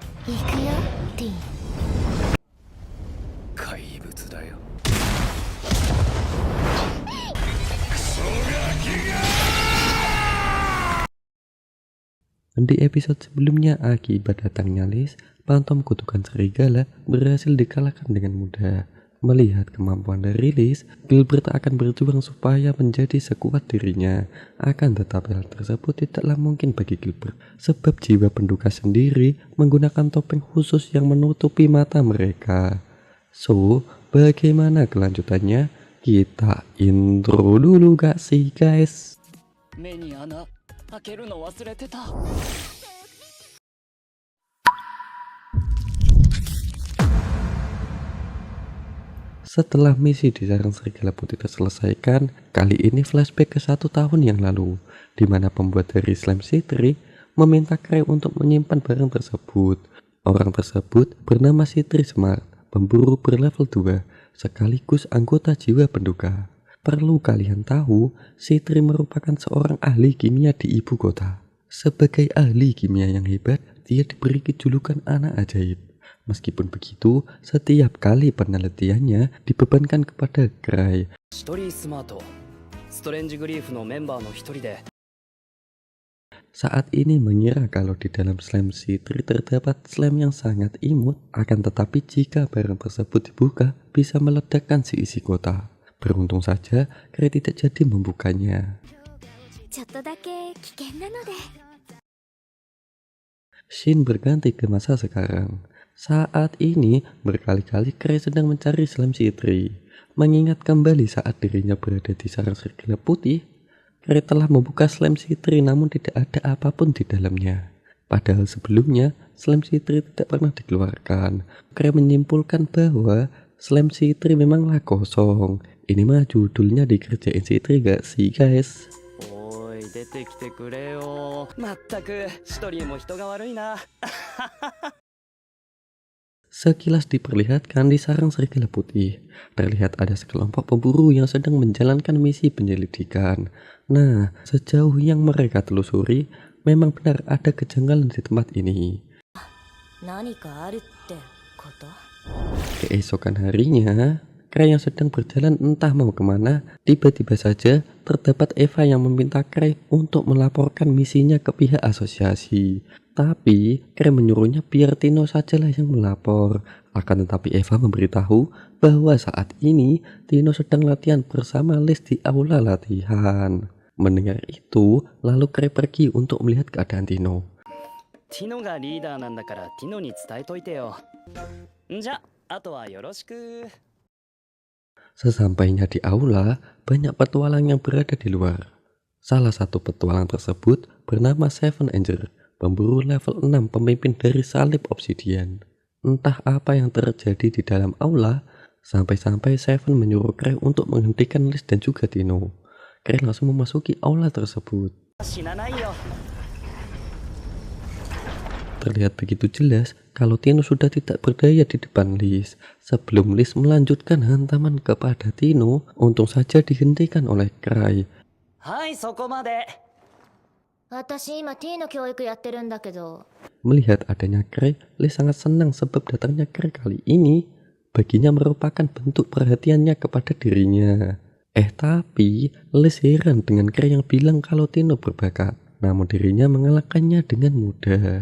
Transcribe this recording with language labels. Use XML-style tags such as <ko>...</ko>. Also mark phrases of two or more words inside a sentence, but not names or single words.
<ja>行くよ、ティン。怪物だよ。</ja> <id>Di episode sebelumnya, akibat datangnya Liz, Phantom kutukan serigala berhasil dikalahkan dengan mudah. Melihat kemampuan dari Liz, Gilbert akan berjuang supaya menjadi sekuat dirinya. Akan tetapi hal tersebut tidaklah mungkin bagi Gilbert, sebab jiwa penduka sendiri menggunakan topeng khusus yang menutupi mata mereka. So, bagaimana kelanjutannya? Kita intro dulu gak sih guys?</id> <ja>目に穴開けるの忘れてた。</ja> <id>Setelah misi di sarang serigala putih terselesaikan, kali ini flashback ke 1 tahun yang lalu, di mana pembuat dari Slime Citri meminta Cray untuk menyimpan barang tersebut. Orang tersebut bernama Citri Smart, pemburu berlevel 2, sekaligus anggota jiwa penduka. Perlu kalian tahu, Citri merupakan seorang ahli kimia di ibu kota. Sebagai ahli kimia yang hebat, dia diberi julukan anak ajaib. Meskipun begitu, setiap kali penelitiannya dibebankan kepada Cray.</id> <ja>シトリー・スマート、ストレンジグリーフのメンバーの一人で。</ja> <id>Saat ini mengira kalau di dalam Slime Citri terdapat slime yang sangat imut, akan tetapi jika barang tersebut dibuka, bisa meledakkan si isi kota. Beruntung saja, Cray tidak jadi membukanya.</id> <ja>ちょっとだけ危険なので。</ja> <id>Shin berganti ke masa sekarang. Saat ini, berkali-kali Cray sedang mencari Slime Citri. Mengingat kembali saat dirinya berada di sarang serigala putih, Cray telah membuka Slime Citri namun tidak ada apapun di dalamnya. Padahal sebelumnya, Slime Citri tidak pernah dikeluarkan. Cray menyimpulkan bahwa Slime Citri memanglah kosong. Ini mah judulnya dikerjain Citri gak sih guys?</id> <ja>おい、出てきてくれよ。まったく、シトリーも人が悪いな。</ja> <id>Sekilas diperlihatkan di sarang serigala putih, terlihat ada sekelompok pemburu yang sedang menjalankan misi penyelidikan. Nah, sejauh yang mereka telusuri, memang benar ada kejanggalan di tempat ini.</id> <ja>何かあるってこと？</ja> <id>Keesokan harinya, Cray yang sedang berjalan entah mau kemana, tiba-tiba saja terdapat Eva yang meminta Cray untuk melaporkan misinya ke pihak asosiasi. Tapi Cray menyuruhnya biar Tino sajalah yang melapor. Akan tetapi Eva memberitahu bahwa saat ini Tino sedang latihan bersama Liz di aula latihan. Mendengar itu, lalu Cray pergi untuk melihat keadaan Tino.</id> <ja>ティノがリーダーなんだからティノに伝えといてよ。んじゃ、あとはよろしく。</ja> <id>Sesampainya di aula, banyak petualang yang berada di luar. Salah satu petualang tersebut bernama Seven Angel, pemburu level 6 pemimpin dari salib obsidian. Entah apa yang terjadi di dalam aula, sampai-sampai Seven menyuruh Cray untuk menghentikan Liz dan juga Tino. Cray langsung memasuki aula tersebut.</id> <ja>死なないよ。</ja> <id>Terlihat begitu jelas kalau Tino sudah tidak berdaya di depan Liz. Sebelum Liz melanjutkan hantaman kepada Tino, untung saja dihentikan oleh Cray.</id> <ja>はい、そこまで。私今ティーの教育やってるんだけど。</ja> <id>Melihat adanya Cray, Liz sangat senang sebab datangnya Cray kali ini baginya merupakan bentuk perhatiannya kepada dirinya. Tapi Liz heran dengan Cray yang bilang kalau Tino berbakat, namun dirinya mengalahkannya dengan mudah.</id>